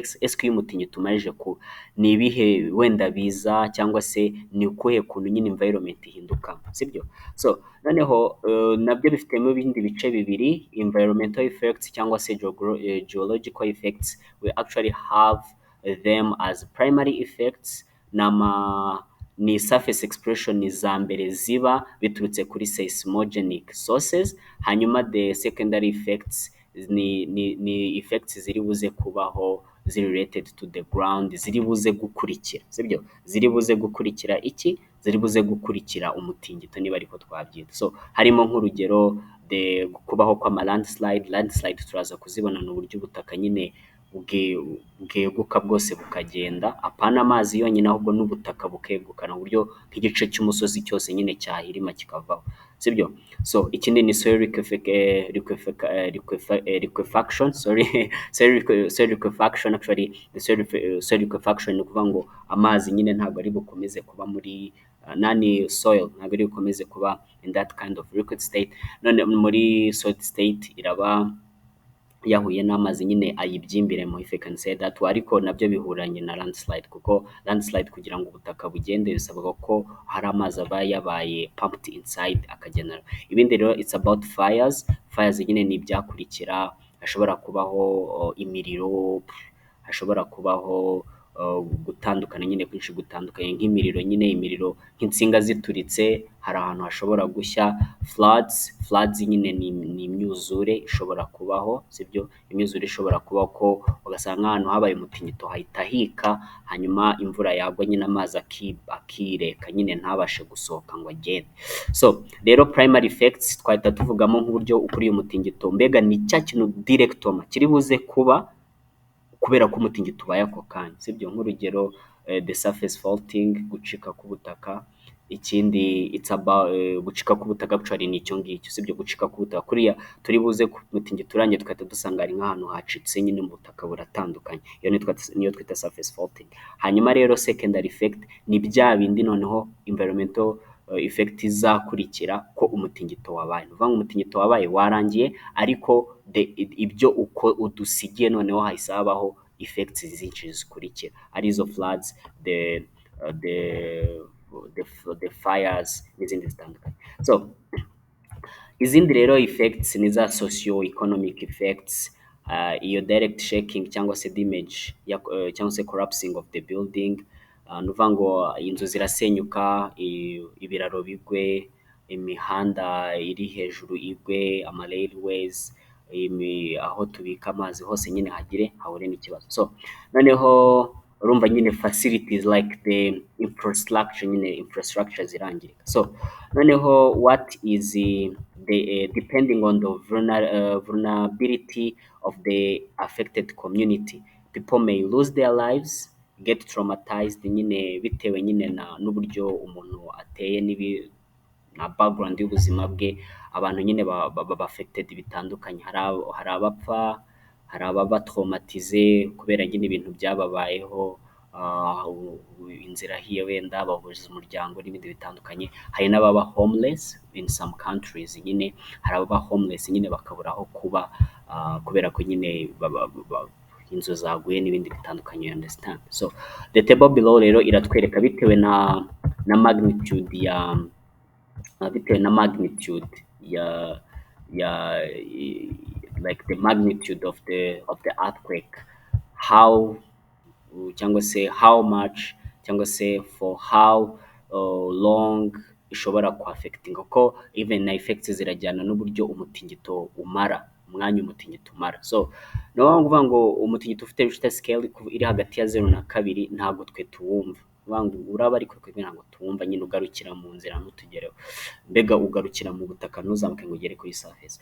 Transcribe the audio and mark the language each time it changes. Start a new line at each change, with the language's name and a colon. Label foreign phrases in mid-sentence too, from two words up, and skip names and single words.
Kinyarwanda: Ese iyo umutingito umaze ni ibihe wenda biza, cyangwa se ni ukuhe kuntu nyine environment ihinduka, sibyo? So noneho nabyo bifitemo ibindi bice bibiri,
English: environmental effects
Kinyarwanda: cyangwa se
English: geological effects. We actually have them as primary effects, ni surface expression
Kinyarwanda: za mbere ziba biturutse kuri
English: seismogenic sources. Hanyuma the secondary effects ni effects
Kinyarwanda: ziri buze kubaho ziri
English: related to the ground,
Kinyarwanda: ziri buze gukurikira, sibyo, ziri buze gukurikira iki, ziri buze gukurikira umutingito niba ariko twabyita. So harimo nk'urugero kubaho kw'ama landslide turaza kuzibona n'uburyo ubutaka nyine bweguka bwose bukagenda, apana amazi yonyine ahubwo n'ubutaka bukegukana, uburyo nk'igice cy'umusozi cyose nyine cyahirima kikavaho, sibyo. So ikindi ni
English: soil liquefaction, soil liquefaction. Actually the soil liquefaction
Kinyarwanda: ni ukuvuga ngo amazi nyine ntabwo ari bukomeze kuba muri soil, ntabwo ari bukomeze kuba
English: in that kind of liquid state,
Kinyarwanda: none muri
English: solid state
Kinyarwanda: iraba yahuye n'amazi nyine ayibyimbiremo,
English: if I can say that.
Kinyarwanda: Ariko nabyo bihuranye na landslide, kuko landslide kugira ngo ubutaka bugende bisabwa ko hari amazi aba yabaye
English: pumped inside
Kinyarwanda: akagenera. Ibindi rero
English: it's about fires
Kinyarwanda: nyine ni ibyakurikira, hashobora kubaho imiriro, hashobora kubaho gutandukana nyine kwinshi gutandukanye nk'imiriro nyine, imiriro nk'insinga zituritse hari ahantu hashobora gushya. Floods nyine ni imyuzure ishobora kubaho, sibyo? Imyuzure ishobora kubaho ko ugasanga nk'ahantu habaye umutingito hahita hika, hanyuma imvura yagwa nyine amazi akireka nyine ntabashe gusohoka ngo agende. So rero
English: primary effects
Kinyarwanda: twahita tuvugamo nk'uburyo ukuriye umutingito, mbega ni cya kintu directoma kiri buze kuba kubera ko umutingito ubaye ako kanya, sibyo? Nk'urugero
English: the surface faulting,
Kinyarwanda: gucika k'ubutaka. Ikindi
English: it's about
Kinyarwanda: gucika k'ubutaka actually ni icyo ngicyo, sibyo? Gucika k'ubutaka kuriya turi buze ku mutingito urangiye tugahita dusanga hari nk'ahantu hacitse nyine mu butaka buratandukanye, niyo twita
English: surface faulting.
Kinyarwanda: Hanyuma rero
English: secondary effect
Kinyarwanda: ni bya bindi noneho
English: environmental effect
Kinyarwanda: izakurikira ko umutingito wabaye. Ni ukuvuga ngo umutingito wabaye warangiye, ariko ibyo uko udusigiye noneho hahise habaho effects zinshi zikurikira, arizo floods,
English: the fires
Kinyarwanda: n'izindi zitandukanye.
English: So
Kinyarwanda: izindi rero
English: effects
Kinyarwanda: ni za
English: socio economic effects, iyo direct shaking
Kinyarwanda: cyangwa se
English: damage
Kinyarwanda: cyangwa se
English: collapsing of the building.
Kinyarwanda: Ni ukuvuga ngo inzu zirasenyuka, ibiraro bigwe, imihanda iri hejuru igwe, ama railways, aho tubika amazi hose nyine hahure n'ikibazo. So noneho urumva nyine
English: facilities like the infrastructure
Kinyarwanda: zirangirika.
English: So noneho what is the depending on the vulnerability of the affected community, people may lose their lives, get traumatized
Kinyarwanda: nyine bitewe nyine n'uburyo umuntu ateye na background y'ubuzima bwe. Abantu nyine baba affected bitandukanye, hari abapfa, hari ababa traumatize kubera nyine ibintu byababayeho, inzira hiye wenda bahuriza umuryango n'ibindi bitandukanye. Hari n'ababa
English: homeless in some countries,
Kinyarwanda: nyine hari ababa homeless nyine bakabura aho kuba kubera ko nyine inzu zaguye n'ibindi bitandukanye,
English: you understand? So the table below
Kinyarwanda: rero iratwereka bitewe na
English: magnitude like the magnitude of the earthquake,
Kinyarwanda: how cyangwa se
English: how much
Kinyarwanda: cyangwa se
English: for how long
Kinyarwanda: ishobora kuaffectinga, ko even na effects zirajyana n'uburyo umutingito umara, umwanya umutingito umara. So no kuvuga ngo umutingito ufite Richter scale iri hagati ya 0 na 2 ntabwo twe tuwumva, uraba ariko twebwe ntabwo tuwumva, nyine ugarukira mu nzira ntutugereho, mbega ugarukira mu butaka ntuzamuke ngo ugere kuri surface.